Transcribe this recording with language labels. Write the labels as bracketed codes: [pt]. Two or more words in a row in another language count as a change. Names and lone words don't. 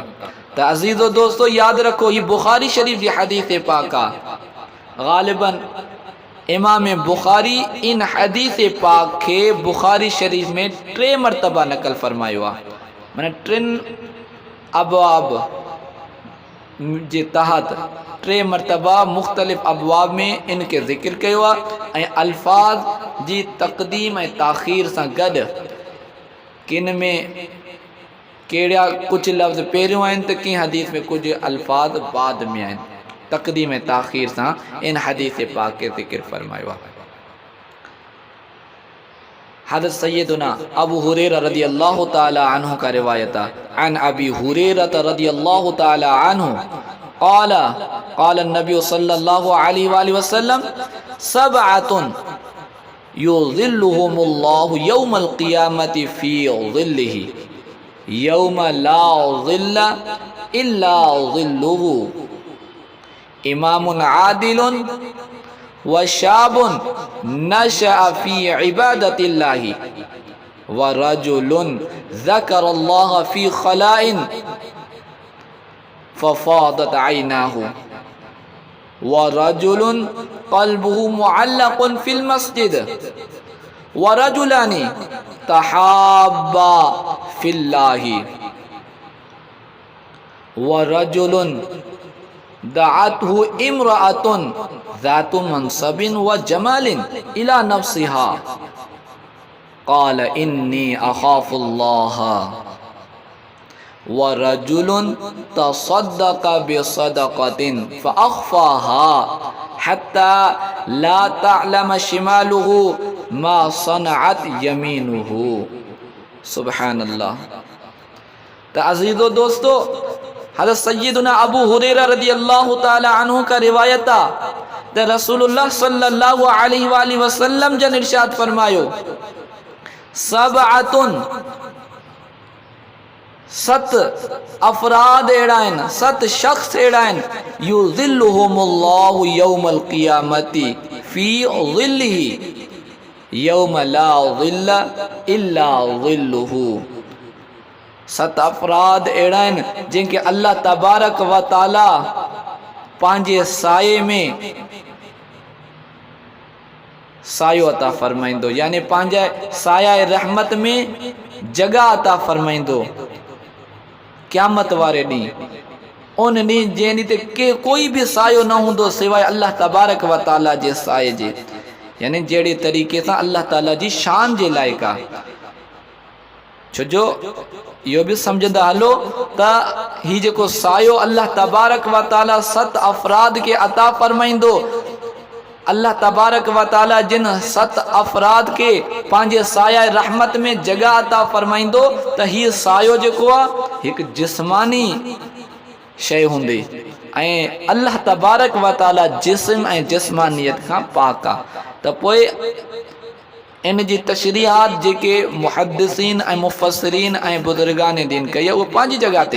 [sd] त अज़ीज़ो दोस्तो, याद रखो, ये बुखारी शरीफ जी हदीस पाक आहे। ग़ालिबन इमाम बुखारी इन हदीस पाक के बुखारी शरीफ में 3 मरतबा नकल फरमायो आहे। माना 3 अबवाब जे तहत 3 मरतबा मुख्तलिफ अबवाब में इनके ज़िक्र कयो आहे। ऐं अल्फाज जी तक़दीम ऐं ताख़ीर सां गॾु किन में कहिड़ा कुछ लफ़्ज़ पहिरियों आहिनि त कंहिं हदीस में कुछ अल्फाज बाद में आहिनि। तक़दीम ऐं ताख़ीर सां इन हदीस पाक के ज़िक्र फरमायो आहे। [ur] حضرت سیدنا ابو ہریرہ [ar] رضي الله تعالى عنه [ur] کا روایت ہے. [ar] عن أبي هريرة رضي الله تعالى عنه قال قال نبي صلى الله عليه وسلم سبعة يظلهم الله يوم القيامة في ظله يوم لا ظل إلا ظله إمام عادل وشاب نشأ في عبادة الله ورجل ذكر الله في خلاء ففاضت عيناه ورجل قلبه معلق في المسجد ورجلان تحابا في الله ورجل دعته امرأة ذات منصب وجمال إلى نفسها قال إني أخاف الله ورجل تصدق بصدقة فأخفاها حتى لا تعلم شماله ما صنعت يمينه. सुब्हानल्लाह। [sd] तो अज़ीज़ो दोस्तों, हज़रत सय्यदुना अबू हुरैरा [ar] رضي الله تعالى عنه [sd] का रिवायत आ त रसूलुल्लाह [ar] صلى الله عليه وسلم [sd] जन इरशाद फरमायो, सबअतुन, सत अफराद अहिड़ा आहिनि, सत शख्स अहिड़ा आहिनि, [ar] يظلهم الله يوم القيامة في ظله يوم لا ظل إلا ظله. [sd] सत अफराद अहिड़ा आहिनि जिनके [ar] الله تبارك وتعالى [sd] पंहिंजे साये में सायो अता फरमाइंदो, यानी पंहिंजे साया रहमत में जगह अता फरमाइंदो क़यामत वारे ॾींहुं। उन ॾींहुं जंहिं ॾींहुं ते के कोई बि सायो न हूंदो सवाइ [ar] الله تبارك وتعالى [sd] जे साए जे, यानी जहिड़े तरीक़े सां अल्लाह ताला जी शान जे लाइक़ आहे। छो जो इहो बि सम्झंदा हलो त ही जेको सायो [ar] الله تبارك وتعالى [sd] सत अफराद के अता फरमाइंदो, [ar] الله تبارك وتعالى [sd] जिन सत अफराद के पंहिंजे साया रहमत में जगह अता फरमाइंदो त हीउ सायो जेको आहे हिकु जिस्मानी शइ हूंदी ऐं [ar] الله تبارك وتعالى [sd] जिस्म ऐं जिस्मानियत खां पाक आहे। त पोइ इन जी तशरीहात जेके मुहद्दिसीन ऐं मुफ़स्सिरीन ऐं बुज़ुर्गान दीन कई आहे उहो पंहिंजी जगह ते।